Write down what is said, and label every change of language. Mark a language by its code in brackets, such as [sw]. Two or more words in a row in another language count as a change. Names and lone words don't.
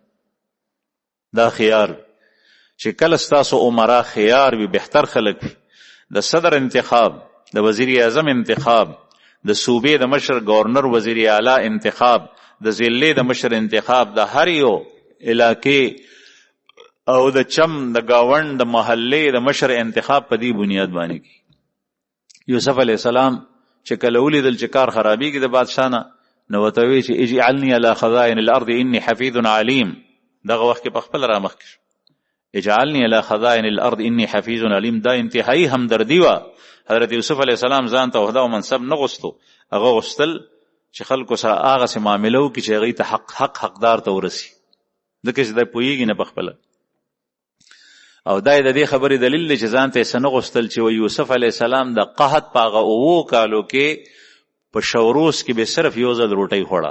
[ps] دا خيار چې کله ستاسو عمرا خيار وي، بهتر خلک وي، د صدر انتخاب، د وزیر اعظم انتخاب، د صوبې د مشر گورنر وزیر اعلی انتخاب، د ضلع د مشر انتخاب، د هر یو علاقې او د چم د گاوند د محلې د مشر انتخاب په دې بنیاد باندې کی. یوسف [ar] علیہ السلام [ps] چې کله ولیدل چې کار خرابېږي د بادشاه نه، نو ورته وایي چې [ar] اجعلني علی خزائن الارض انی حفیظ علیم. [ps] دغه وخت کې په خپل رامخ کې [ar] اجعلني علی خزائن الارض انی حفیظ علیم. [ps] دا انتهایی همدردی وه. حضرت یوسف [ar] علیہ السلام [ps] ځان ته عہده او منصب نه غوښتو، هغه غوښتل چې خلکو سره هغسې معامله وکړي چې هغوی ته حقدار ته ورسي، ځکه چې دی پوهېږي نه په خپله. او دا د دې خبرې دلیل دی چې ځان ته یې څه نه غوښتل چې یوسف [ar] علیه السلام [ps] د قحط په هغه 7 کالو کې په شوروس کې به صرف یو ځل روټۍ خوړه.